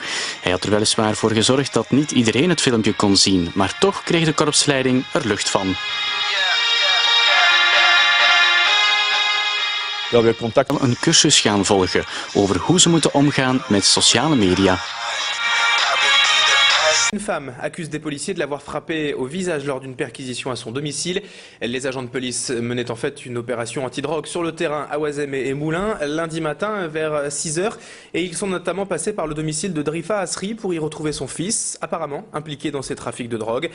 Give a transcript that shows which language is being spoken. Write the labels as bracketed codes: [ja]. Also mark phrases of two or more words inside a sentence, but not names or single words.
[nl] Hij had er weliswaar voor gezorgd dat niet iedereen het filmpje kon zien, maar toch kreeg de korpsleiding er lucht van. Een cursus gaan volgen over hoe ze moeten omgaan met sociale media. [fr] Une femme accuse des policiers de l'avoir frappée au visage lors d'une perquisition à son domicile. Les agents de police menaient en fait une opération antidrogue sur le terrain à Oisem et Moulins lundi matin vers 6 h. Et ils sont notamment passés par le domicile de Drifa Asri pour y retrouver son fils, apparemment impliqué dans ces trafics de drogue.